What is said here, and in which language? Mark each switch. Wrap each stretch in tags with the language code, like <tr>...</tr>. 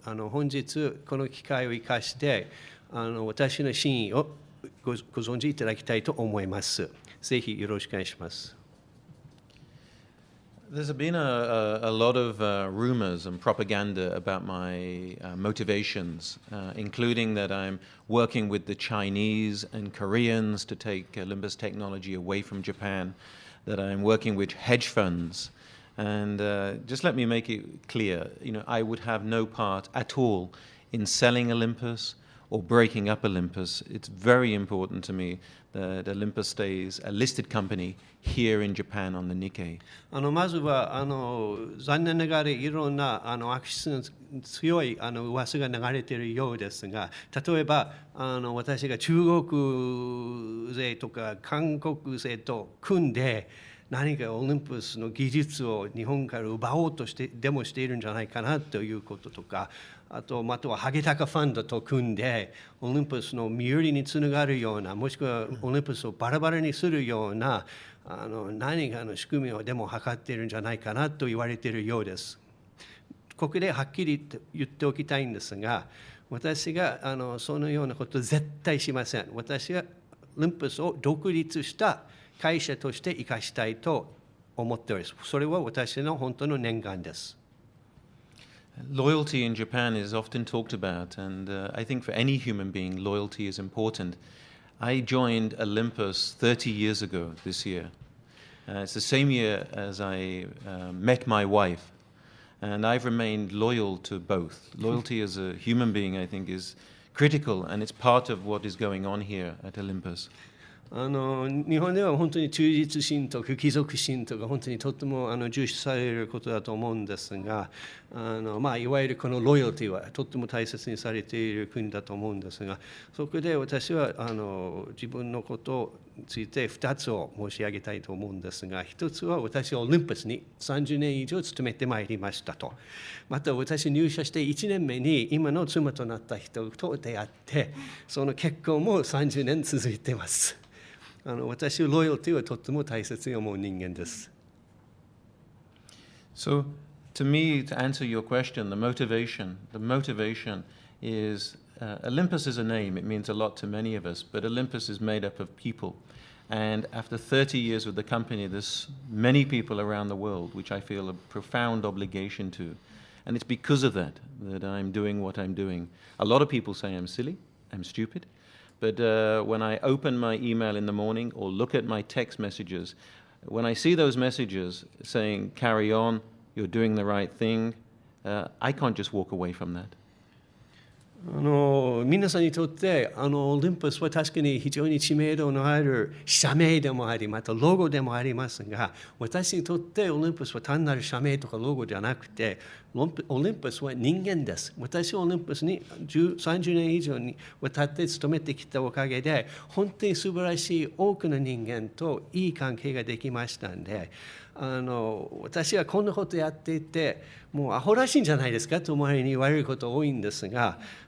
<ja>本日この機会を生かして私の真意をご存知いただきたいと思います。ぜひよろしくお願いします。</ja> <en>There's been a lot of rumors and propaganda about my motivations, including that I'm working with the Chinese and Koreans to take Olympus technology away from Japan, that I'm working with hedge funds. And just let me make it clear, I would have no part at all in selling Olympus or breaking up Olympus. It's very important to me that Olympus stays a listed company here in Japan on the Nikkei.</en> <ja>まずは残念ながらいろんな悪質な強い噂が流れているようですが、例えば私が中国勢とか韓国勢と組んで何かオリンパスの技術を日本から奪おうとしてでもしているんじゃないかなということとか、あとはハゲタカファンドと組んでオリンパスの身売りにつながるような、もしくはオリンパスをバラバラにするような何かの仕組みをでも図っているんじゃないかなと言われているようです。ここではっきり言っておきたいんですが、私がそのようなことを絶対しません。私はオリンパスを独立した会社として生かしたいと思っております。それは私の本当の念願です。</ja> <en>Loyalty in Japan is often talked about, and I think for any human being, loyalty is important. I joined Olympus 30 years ago this year. It's the same year as I met my wife, and I've remained loyal to both. Loyalty as a human being, I think, is critical, and it's part of what is going on here at Olympus.</en> <ja>日本では本当に忠実心とか貴族心とか本当にとっても重視されることだと思うんですがいわゆるこのロイヤルティはとっても大切にされている国だと思うんですがそこで私は自分のことについて2つを申し上げたいと思うんですが1つは私はオリンパスに30年以上勤めてまいりましたとまた私入社して1年目に今の妻となった人と出会ってその結婚も30年続いています。私はロイヤルティはとっても大切に思う人間です。</ja> <en>So, to me, to answer your question, the motivation is Olympus is a name. It means a lot to many of us, but Olympus is made up of people. And after 30 years with the company, there's many people around the world, which I feel a profound obligation to. And it's because of that I'm doing what I'm doing. A lot of people say I'm silly, I'm stupid. But when I open my email in the morning or look at my text messages, when I see those messages saying, carry on, you're doing the right thing, I can't just walk away from that.</en> <ja>皆さんにとってオリンパスは確かに非常に知名度のある社名でもありまたロゴでもありますが私にとってオリンパスは単なる社名とかロゴじゃなくてオリンパスは人間です。私はオリンパスに30年以上にわたって勤めてきたおかげで本当に素晴らしい多くの人間といい関係ができましたんで私はこんなことやっていてもうアホらしいんじゃないですかと周りに言われること多いんですが</ja>